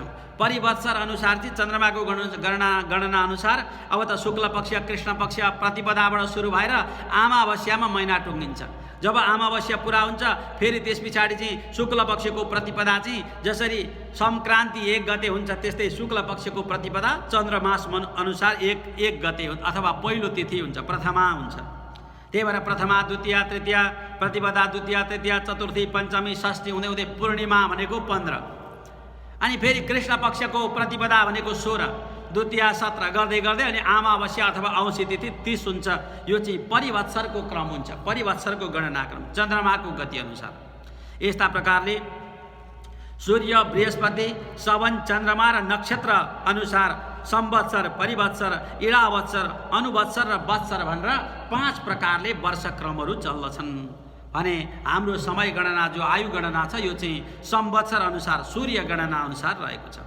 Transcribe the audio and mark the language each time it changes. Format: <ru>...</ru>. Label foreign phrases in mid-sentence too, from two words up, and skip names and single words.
<ne>परिवत्सर अनुसार चाहिँ चन्द्रमाको गणना अनुसार अब त शुक्ल पक्ष, कृष्ण पक्ष प्रतिपदाबाट सुरु भएर अमावस्यामा महिना टुङ्गिन्छ। जब अमावस्या पुरा हुन्छ फेरि त्यस पछाडि चाहिँ शुक्ल पक्षको प्रतिपदा चाहिँ जसरी संक्रान्ति 1 गते हुन्छ त्यस्तै शुक्ल पक्षको प्रतिपदा चन्द्रमास अनुसार 1 गते अथवा पहिलो तिथि हुन्छ, प्रथमा हुन्छ। त्यही भएर प्रथमा, द्वितीया, तृतीया, प्रतिपदा, द्वितीया, तृतीया, चतुर्थी, पञ्चमी, षष्ठी हुँदै हुँदै पूर्णिमा भनेको 15। अनि फेरि कृष्ण पक्षको प्रतिपदा भनेको 16, द्वितीय 17 गर्दै गर्दै अनि अमावस्या अथवा औँसी तिथि 30 हुन्छ। यो चाहिँ परिवत्सरको क्रम हुन्छ, परिवत्सरको गणनाक्रम चन्द्रमाको गति अनुसार। यस्ता प्रकारले सूर्य, बृहस्पति, श्रवण, चन्द्रमा र नक्षत्र अनुसार संवत्सर, परिवत्सर, इडावत्सर, अनुवत्सर र वत्सर भनेर 5 प्रकारले वर्षक्रमहरू चल्दछन् भने हाम्रो समय गणना जो आयु गणना छ यो चाहिँ संवत्सर अनुसार सूर्य गणना अनुसार रहेको छ।</ne>